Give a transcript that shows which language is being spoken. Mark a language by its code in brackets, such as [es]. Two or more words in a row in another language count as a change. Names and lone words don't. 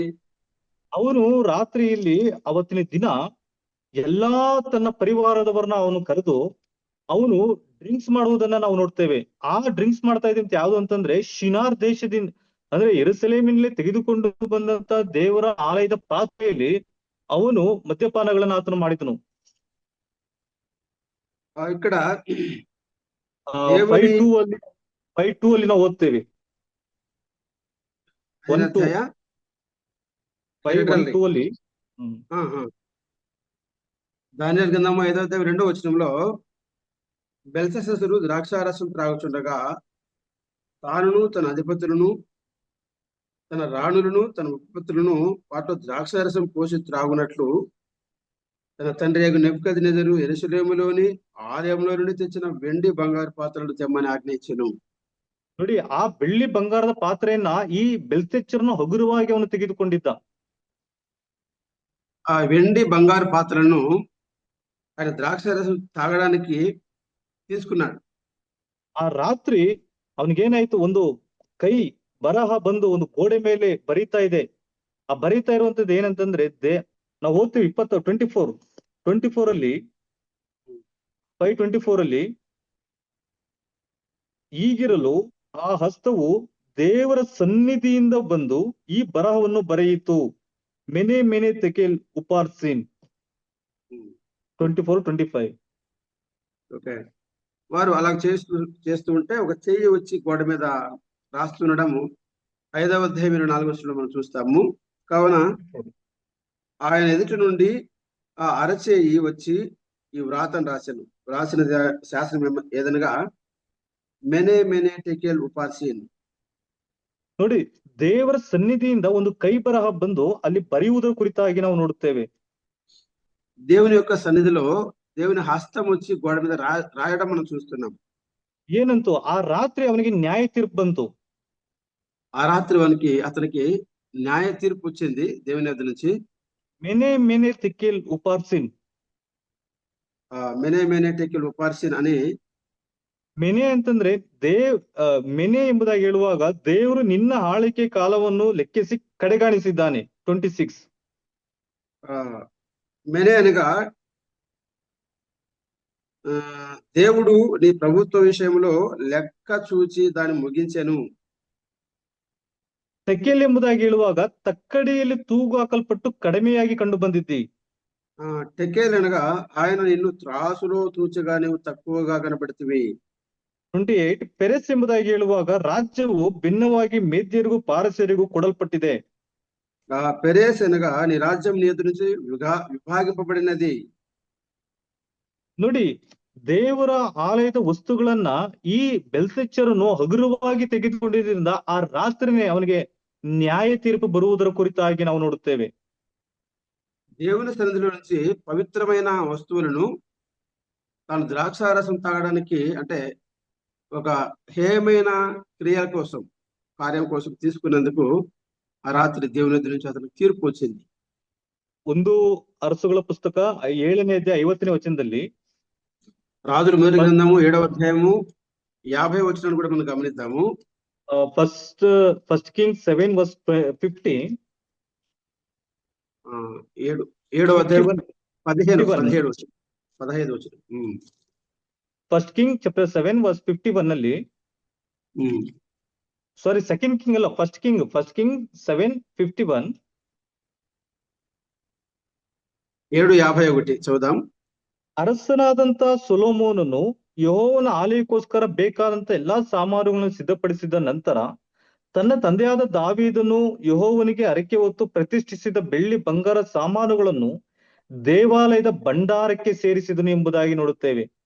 [kn] ಅವನು ರಾತ್ರಿಯಲ್ಲಿ ಅವತ್ತಿನ ದಿನ ಎಲ್ಲಾ ತನ್ನ ಪರಿವಾರದವರನ್ನ ಅವನು ಕರೆದು ಅವನು ಡ್ರಿಂಕ್ಸ್ ಮಾಡುವುದನ್ನ ನಾವು ನೋಡ್ತೇವೆ. ಆ ಡ್ರಿಂಕ್ಸ್ ಮಾಡ್ತಾ ಇದ್ದಂತ ಯಾವ್ದು ಅಂತಂದ್ರೆ ಶಿನಾರ್ ದೇಶದಿಂದ ಅಂದ್ರೆ ಯೆರೂಸಲೇಮಿನಲ್ಲೇ ತೆಗೆದುಕೊಂಡು ಬಂದಂತ ದೇವರ ಆಲಯದ ಪಾತ್ರೆಯಲ್ಲಿ ಅವನು ಮದ್ಯಪಾನಗಳನ್ನ ಆತನು ಮಾಡಿದನು. [te] ఇక్కడ [kn] 5:2 ಅಲ್ಲಿ ನಾವು ಓದ್ತೇವೆ. 5:1-2 ಅಲ್ಲಿ [te] దానియేలు గ్రంథము 5వ అధ్యాయం 2వ వచనంలో బెల్షస్సరు ద్రాక్షారసం త్రాగుచుండగా తానును తన అధిపతులను తన రాణులను తన ఉపపత్తులను వాటిలో ద్రాక్షారసం పోసి త్రాగునట్లు తన తండ్రి నెబుకద్నెజరు యెరూషలేములోని ఆలయంలో నుండి తెచ్చిన వెండి బంగారు పాత్రలు తెమ్మని ఆజ్ఞయించెను. [kn] ನೋಡಿ, ಆ ಬೆಳ್ಳಿ ಬಂಗಾರದ ಪಾತ್ರೆಯನ್ನ ಈ ಬೆಲ್ತೆಚ್ಚರನು ಹಗುರವಾಗಿ ಅವನು ತೆಗೆದುಕೊಂಡಿದ್ದ. [te] ఆ వెండి బంగారు పాత్రలను ఆయన ద్రాక్షారసం తాగడానికి తీసుకున్నాడు. [kn] ಆ ರಾತ್ರಿ ಅವನಿಗೇನಾಯ್ತು, ಒಂದು ಕೈ ಬರಹ ಬಂದು ಒಂದು ಗೋಡೆ ಮೇಲೆ ಬರೀತಾ ಇದೆ. ಆ ಬರೀತಾ ಇರುವಂತದ್ದು ಏನಂತಂದ್ರೆ ನಾವು ಓದ್ತೀವಿ 24 ಅಲ್ಲಿ 5:24 ಅಲ್ಲಿ ಈಗಿರಲು ಆ ಹಸ್ತವು ದೇವರ ಸನ್ನಿಧಿಯಿಂದ ಬಂದು ಈ ಬರಹವನ್ನು ಬರೆಯಿತು. [te] మెనే తెకేల్ ఉపార్సిన్ 24-25. ఓకే, వారు అలా చేస్తూ ఉంటే ఒక చెయ్యి వచ్చి గోడ మీద రాస్తుండడము 5వ అధ్యాయం 24వ వచనంలో మనం చూస్తాము. కావున ఆయన ఎదుటి నుండి ఆ అరచేయి వచ్చి ఈ వ్రాతను రాశాను. రాసిన శాస్త్రం ఏదనగా మెనే మెనే ಟೆಕೆಲ್ ಉಪಾರ್ಸಿನ್. [kn] ನೋಡಿ, ದೇವರ ಸನ್ನಿಧಿಯಿಂದ ಒಂದು ಕೈ ಬರಹ ಬಂದು ಅಲ್ಲಿ ಬರೆಯುವುದರ ಕುರಿತಾಗಿ ನಾವು ನೋಡುತ್ತೇವೆ. [te] దేవుని యొక్క సన్నిధిలో దేవుని హస్తం వచ్చి గోడ మీద రాయడం మనం చూస్తున్నాం. [kn] ಏನಂತೂ ಆ ರಾತ್ರಿ ಅವನಿಗೆ ನ್ಯಾಯ ತೀರ್ಪು ಬಂತು. [te] ఆ రాత్రి అతనికి న్యాయ తీర్పు వచ్చింది దేవుని వద్ద నుంచి. మెనే మెనే ತೆಕೆಲ್ ಉಪಾರ್ಸಿನ್. మెనే మెనే ಟೆಕೆಲ್ ಉಪಾರ್ಸಿನ್ అని. [kn] ಮೆನೆ ಅಂತಂದ್ರೆ ಮೆನೆ ಎಂಬುದಾಗಿ ಹೇಳುವಾಗ ದೇವರು ನಿನ್ನ ಆಳಿಕೆ ಕಾಲವನ್ನು ಲೆಕ್ಕಿಸಿ ಕಡೆಗಾಣಿಸಿದ್ದಾನೆ. 26. [te] మెనే అనగా దేవుడు నీ ప్రభుత్వ విషయంలో లెక్క చూచి దాన్ని ముగించెను. [kn] ತೆಕೆಲ್ ಎಂಬುದಾಗಿ ಹೇಳುವಾಗ ತಕ್ಕಡಿಯಲ್ಲಿ ತೂಗು ಹಾಕಲ್ಪಟ್ಟು ಕಡಿಮೆಯಾಗಿ ಕಂಡು ಬಂದಿದ್ದಿ. [te] ಟೆಕೆಲ್ అనగా ఆయన నిన్ను త్రాసులో తూచగా ನೀವು తక్కువగా కనబడుతుంది. 28. [kn] ಪೆರೆಸ್ ಎಂಬುದಾಗಿ ಹೇಳುವಾಗ ರಾಜ್ಯವು ಭಿನ್ನವಾಗಿ ಮೇದ್ಯರಿಗೂ ಪಾರಸ್ಯರಿಗೂ ಕೊಡಲ್ಪಟ್ಟಿದೆ. [te] పెరేస్ అనగా నీ రాజ్యం నీ ఎదురు నుంచి ವಿಭಾಗಿಸಲ್ಪಡಿనది. [kn] ನೋಡಿ, ದೇವರ ಆಲಯದ ವಸ್ತುಗಳನ್ನ ಈ ಬೆಲ್ಶಚ್ಚರನು ಹಗುರವಾಗಿ ತೆಗೆದುಕೊಂಡಿದ್ದರಿಂದ ಆ ರಾತ್ರಿನೇ ಅವನಿಗೆ ನ್ಯಾಯ ತೀರ್ಪು ಬರುವುದರ ಕುರಿತಾಗಿ ನಾವು ನೋಡುತ್ತೇವೆ. [te] దేవుని సన్నిధిలో నుంచి పవిత్రమైన వస్తువులను తాను ద్రాక్షారసం తాగడానికి అంటే ఒక హేయమైన క్రియల కోసం కార్యం కోసం తీసుకున్నందుకు ఆ రాత్రి దేవుని ఎదురు నుంచి అతనికి తీర్పు వచ్చింది. [kn] 1 ಅರಸುಗಳ ಪುಸ್ತಕ 7ನೇ ಅಧ್ಯಾಯ 50ನೇ ವಚನದಲ್ಲಿ, [te] రాజుల మొదటి గ్రంథము 7వ అధ్యాయము 50వ వచనాన్ని కూడా మనం గమనిద్దాము. [en] First King 7 verse 50. [te] 7వ అధ్యాయం 15 వచనం. [en] First King chapter 7 verse 51 [kn] ನಲ್ಲಿ, [en] sorry second King [kn] ಅಲ್ಲ, [en] First King 7:51. [kn] 7:51 ಚೌದಾಂ. ಅರಸನಾದಂತ ಸೊಲೊಮೋನನು ಯೆಹೋವನ ಆಲಯಕ್ಕೋಸ್ಕರ ಬೇಕಾದಂತ ಎಲ್ಲಾ ಸಾಮಾನುಗಳನ್ನು ಸಿದ್ಧಪಡಿಸಿದ ನಂತರ ತನ್ನ ತಂದೆಯಾದ ದಾವೀದನು ಯೆಹೋವನಿಗೆ ಹರಕೆ ಹೊತ್ತು ಪ್ರತಿಷ್ಠಿಸಿದ ಬೆಳ್ಳಿ ಬಂಗಾರ ಸಾಮಾನುಗಳನ್ನು ದೇವಾಲಯದ ಭಂಡಾರಕ್ಕೆ ಸೇರಿಸಿದನು ಎಂಬುದಾಗಿ ನೋಡುತ್ತೇವೆ.